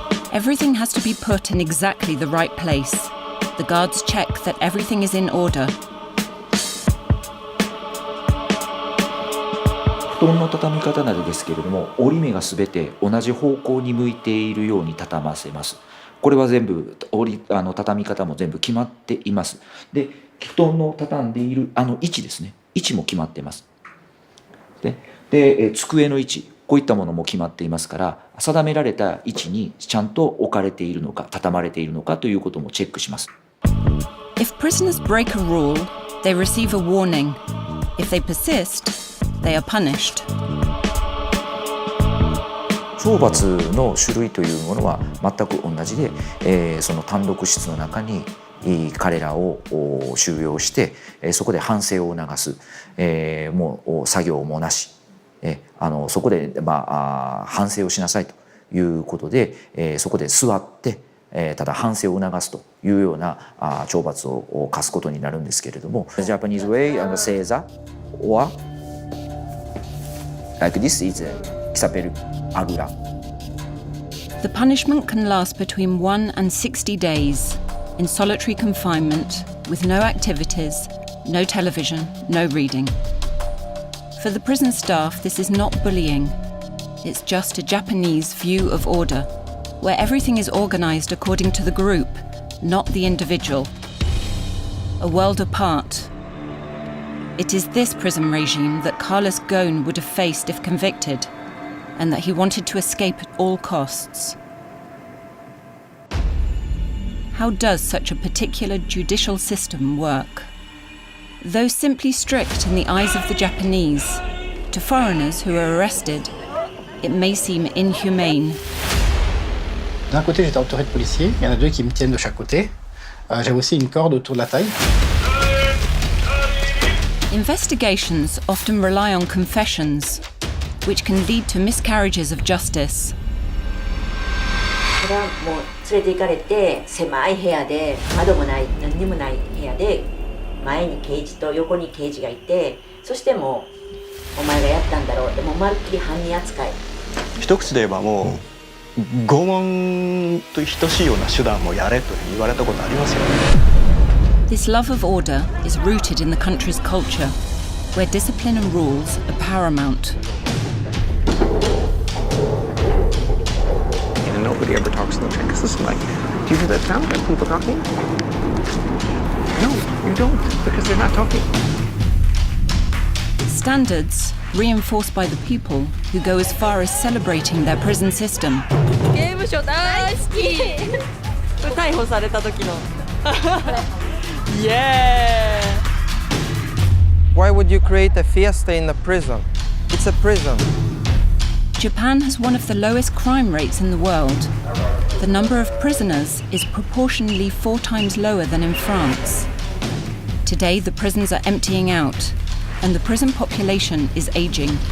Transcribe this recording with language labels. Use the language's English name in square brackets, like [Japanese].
[English] Everything has to be put in exactly the right place. The guards check that everything is in order. [Japanese] 布団の畳み方などですけれども、折り目がすべて同じ方向に向いているように畳ませます。これは全部畳み方も全部決まっています。で、布団の畳んでいる位置ですね。位置も決まっています。で、机の位置、こういったものも決まっていますから、定められた位置にちゃんと置かれているのか、畳まれているのかということもチェックします。 [English] If prisoners break a rule, they receive a warning. If they persist, they are punished. [Japanese] 懲罰の種類というものは全く同じで、その単独室の中に彼らを収容して、そこで反省を促す、もう作業もなし、そこで、反省をしなさいということで、そこで座って、ただ反省を促すというような懲罰を課すことになるんですけれども、 [English] The Japanese way and seiza or like this is kisapel agura. The punishment can last between 1 and 60 days in solitary confinement with no activities, no television, no reading. For the prison staff, this is not bullying. It's just a Japanese view of order, where everything is organized according to the group, not the individual. A world apart. It is this prison regime that Carlos Ghosn would have faced if convicted, and that he wanted to escape at all costs. How does such a particular judicial system work? Though simply strict in the eyes of the Japanese, to foreigners who are arrested, it may seem inhumane. [French] D'un côté, j'étais entouré de policiers, il y en a deux qui me tiennent de chaque côté. J'avais aussi une corde autour de la taille. [English] Investigations often rely on confessions, which can lead to miscarriages of justice. [Japanese] これはもう連れて行かれて狭い部屋で窓もない何にもない部屋で前に刑事と横に刑事がいてそしてもうお前がやったんだろうってもうまるっきり犯人扱い一口で言えばもう拷問と等しいような手段もやれと言われたことありますよね。 [English] This love of order is rooted in the country's culture, where discipline and rules are paramount. And nobody ever talks in the train because it's like, do you hear that sound? Are people talking? No, you don't, because they're not talking. Standards reinforced by the people who go as far as celebrating their prison system. [Japanese] 刑務所大好き逮捕された時のYeah! [English] Why would you create a fiesta in a prison? It's a prison. Japan has one of the lowest crime rates in the world. The number of prisoners is proportionally 4 times lower than in France. Today, the prisons are emptying out, and the prison population is aging.